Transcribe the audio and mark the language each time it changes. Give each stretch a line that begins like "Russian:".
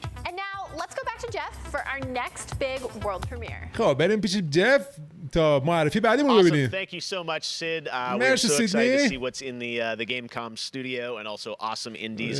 English: And now, let's go back to Jeff for our next big world premiere.
Persian: خب بریم پیش جف تا معرفی بعدیمون رو ببینیم.
English: Thank you so much, Sid. We're so excited to see what's in the Gamescom studio and also Awesome Indies.